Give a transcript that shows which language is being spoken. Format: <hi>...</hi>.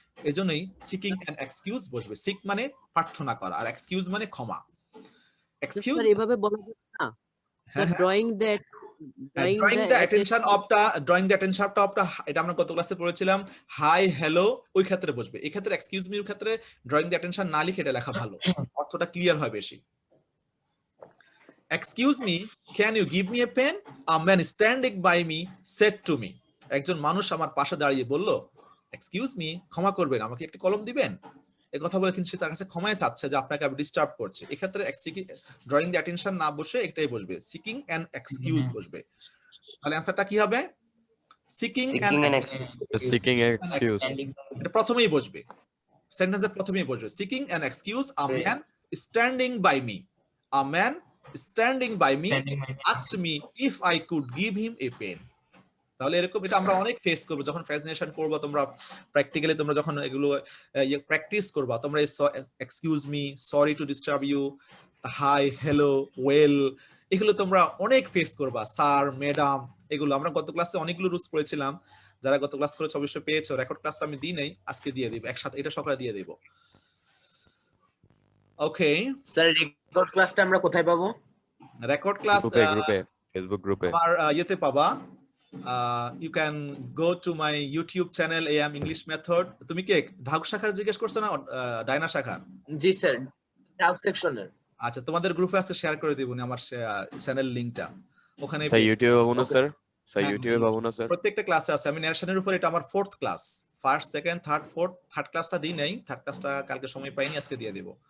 <bn>এজন্যই seeking an excuse বসবে। Sick মানে প্রার্থনা করা আর এক্সকিউজ মানে ক্ষমা। এক্সকিউজ স্যার এভাবে বলা যাবে না? Sir drawing that</bn> <en>drawing the attention of the</en> <bn>এটা আমরা গত ক্লাসে পড়েছিলাম হাই হ্যালো ওই ক্ষেত্রে বসবে। এই ক্ষেত্রে এক্সকিউজ মি এর ক্ষেত্রে</bn> <en>drawing the attention</en> <bn>না লিখে এটা লেখা ভালো, অর্থটা ক্লিয়ার হয় বেশি।</bn> <en>Excuse me, can you give me a pen? A man standing by me said to me.</en> <bn>একজন মানুষ আমার পাশে দাঁড়িয়ে বলল,</bn> <en>excuse me,</en> <bn>ক্ষমা করবেন, আমাকে একটা কলম দিবেন? এই কথা বলে কিন্তু সে তার কাছে ক্ষমাই চাচ্ছে যে আপনাকে আমি ডিস্টার্ব করছে। এক্ষেত্রে</bn> <en>drawing the attention</en> <bn>না বসে একটাই বসবে,</bn> <en>seeking an excuse</en> <bn>বসবে। তাহলে অ্যানসারটা কি হবে?</bn> <en>Seeking an excuse.</en> <bn>এটা প্রথমেই বসবে, সেন্টেন্সের প্রথমেই বসবে,</bn> <en>Seeking an excuse a man standing by me. A man standing by me asked me if I could give him a pen.</en> <bn>তাহলে এরকম এটা আমরা অনেক ফেস করব যখন ফ্যাসিনেশন করবা, তোমরা প্র্যাকটিক্যালি তোমরা যখন এগুলো প্র্যাকটিস করবা, তোমরা excuse me,</bn> <en>sorry to disturb you,</en> <bn>hi hello well, এগুলো তোমরা অনেক ফেস করবা, স্যার ম্যাডাম, এগুলো আমরা গত ক্লাসে অনেকগুলো রুলস পড়েছিলাম। যারা গত ক্লাস করেছো অবশ্যই পেয়েছো, রেকর্ড ক্লাসটা আমি দিই নাই, আজকে দিয়ে দিব একসাথে, এটা সকালে দিয়ে দেব।</bn> <en>okay</en> <bn>স্যার রেকর্ড ক্লাসটা আমরা কোথায় পাবো? রেকর্ড ক্লাস ফেসবুক গ্রুপে আমার ইয়েতে পাবা।</bn> <en>You can go to my YouTube channel AM English Method.</en> <bn>তুমি কি ঢাক শাখার জিজ্ঞেস করছো না ডায়না শাখার? জি স্যার, ঢাক সেকশনের। আচ্ছা, তোমাদের গ্রুপে আজকে শেয়ার করে দিবনি আমার চ্যানেল লিংকটা, ওখানে স্যার ইউটিউবে পাবো না স্যার? স্যার ইউটিউবে পাবো না স্যার? প্রত্যেকটা ক্লাসে আছে। আমি ন্যারেশনের উপর, এটা আমার 4th class, first second third fourth, third ক্লাসটা দিই নাই, থার্ড ক্লাসটা কালকে সময় পাইনি, আজকে দিয়ে দেব।</bn>